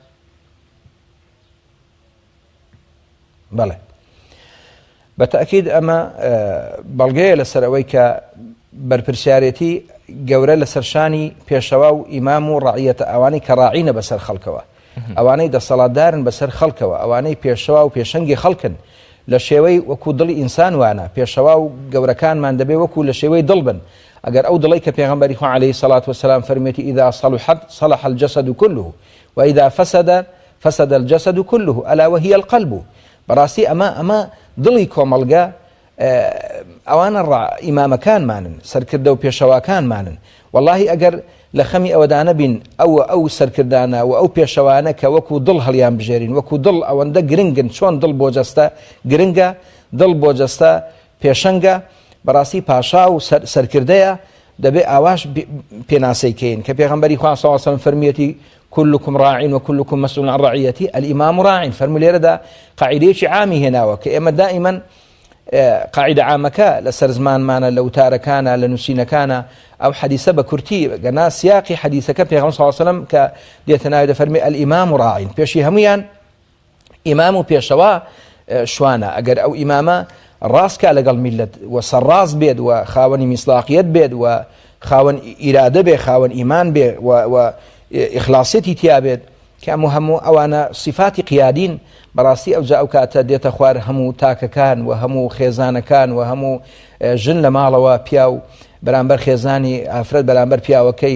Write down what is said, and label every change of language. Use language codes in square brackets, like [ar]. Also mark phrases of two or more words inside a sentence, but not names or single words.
[ckb] بەڵێ بەتەئکید ئەمە بەڵگەیە لەسەر ئەوەی کە بەرپرسیارەتی گەورە لە سەرشانی پێشەوا و ئیمام و ڕعیەتە ئەوانەی کە ڕاعینە بەسەر خەڵکەوە ئەوانەی دەسەڵاتدارن بەسەر خەڵکەوە ئەوانەی پێشەوا و پێشەنگی خەڵکن لە شێوەی وەکو دڵی ئینسان وانە پێشەوا و گەورەکانمان دەبێ وەکو لە شێوەی دڵ بن ئەگەر ئەو دڵی کە پێغەمبەری خوا [ar] عەلەیهی سەڵات وەسەلام [ckb] فەرمێتی [ar] ئیذا صلحت صلح الجسد كله وإذا فسد الجسد كله ألا وهي القلب [ckb] بەڕاستی ئەمە دڵی کۆمەڵگە ئەوانە ئیمامەکانمانن سەرکردە و پێشەواکانمانن واللهی ئەگەر لە خەمی ئەوەدانە بین ئەو سەرکردانە و ئەو پێشەوانە کە وەکو دڵ هەڵیان بژێرین وەکو دڵ ئەوەندە گرنگن چۆن دڵ بۆ جەستە گرنگە دڵ بۆ جەستە پێشەنگە بەڕاستی پاشا و سەرکردەیە دەبێ ئاواش پێناسەیکەین کە پێغەمبەری خوا [ar] صلی الله علیه و سلم [ckb] فەرمیەتی [ar] كلكم راع وكلكم مسؤول عن رعيته الإمام راع [ckb] فەرمووی لێرەدا قاعیدەیەکی عامی هێناوە کە ئێمە دائیمەن قاعدە عامەکە لەسەر زمانمانە لە وتارەکانە لە نووسینەکانە ئەو حەدیسە بە کورتی گەنا سیاقی حەدیسەکە پێغەمبەر [ar] صلی الله علیه و سلم [ckb] کە دێتە ناوی دەفەرمێ [ar] الإمام راع [ckb] پێشی هەمویان ئیمام و پێشەوا شوانە ئەگەر ئەو ئیمامە ڕاستکە لەگەڵ میلەت و سەرڕاست بێت و خاوەنی میسلاقیەت بێت و خاوەن ئیرادە بێ خاوەن ئیمان بێ و ئیخلاسەتی تیا بێت کە هەموو ئەوانە صفاتی قیادین بەڕاستی ئەوجا ئەو کاتە دێتە خوار هەموو تاکەکان و هەموو خێزانەکان و هەموو ژن لە ماڵەوە پیا و بەرامبەر خێزانی ئافرەت بەرامبەر پیاوەکەی